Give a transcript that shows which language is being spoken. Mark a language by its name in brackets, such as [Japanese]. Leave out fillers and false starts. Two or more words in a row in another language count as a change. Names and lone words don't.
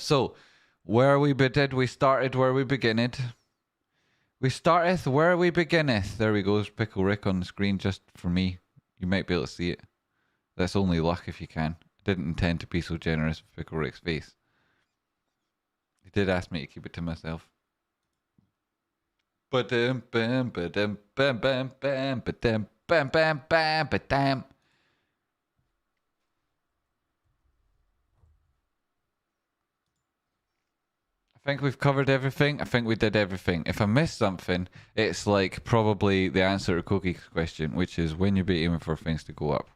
[English] So, where we started where we beginned. We starteth where we beginneth. There we go. Pickle Rick on the screen just for me. You might be able to see it. That's only luck if you can. I didn't intend to be so generous with Pickle Rick's face. He did ask me to keep it to myself. Ba-dum, bam, ba-dum, bam, bam, bam, ba-dum, bam, bam, bam, ba-dum. I think we've covered everything. I think we did everything. If I missed something, it's like probably the answer to Cookie's question, which is when you're aiming for things to go up.